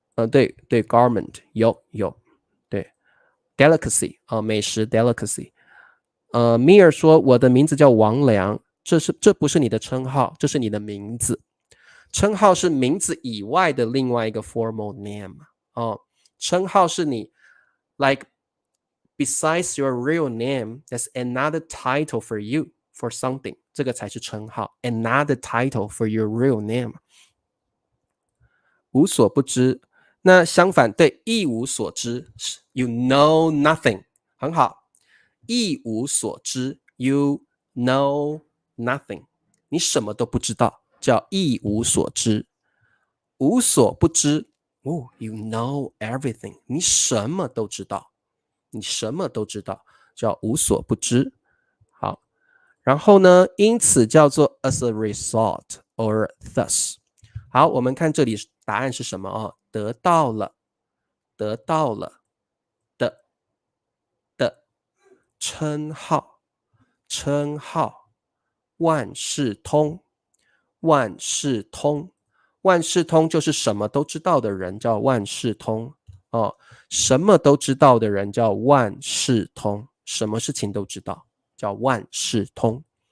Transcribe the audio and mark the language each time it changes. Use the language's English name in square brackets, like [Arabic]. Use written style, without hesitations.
[Chinese] 对 garment 有，对 delicacy 美食 delicacy。米尔说我的名字叫王良，这不是你的称号，这是你的名字。称号是名字以外的另外一个 formal name。称号是你 [English] like besides your real name, there's another title for you for something， [Chinese] 这个才是称号。 [English] Another title for your real name。 [Chinese] 无所不知，那相反，对，一无所知 ， [English] you know nothing， [Chinese] 很好。一无所知 ， [English] you know nothing， [Chinese] 你什么都不知道，叫一无所知。无所不知， [English] you know everything， [Chinese] 你什么都知道，你什么都知道，叫无所不知。好，然后呢，因此叫做 [English] as a result or thus。 [Chinese] 好，我们看这里答案是什么得到了，得到了的称号，称号，万事通，万事通，万事通就是什么都知道的人叫万事通什么都知道的人叫万事通，什么事情都知道叫万事通。